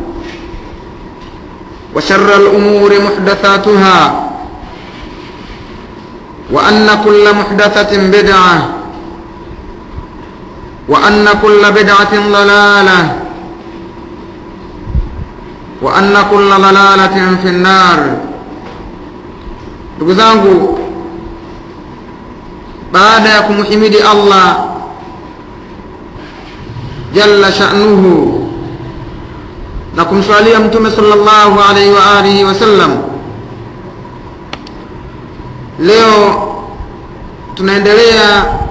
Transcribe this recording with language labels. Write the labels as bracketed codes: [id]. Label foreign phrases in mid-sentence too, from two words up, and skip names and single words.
[ar] وشر الأمور محدثاتها، وأن كل محدثة بدعة، وأن كل بدعة ضلالة، وأن كل ضلالة في النار. [sw] Ndugu zangu, baada ya kumhimidi Allah [ar] جل شأنه [sw] na kumswalia mtume [ar] صلى الله عليه وعلى آله وسلم, [sw] leo tunaendelea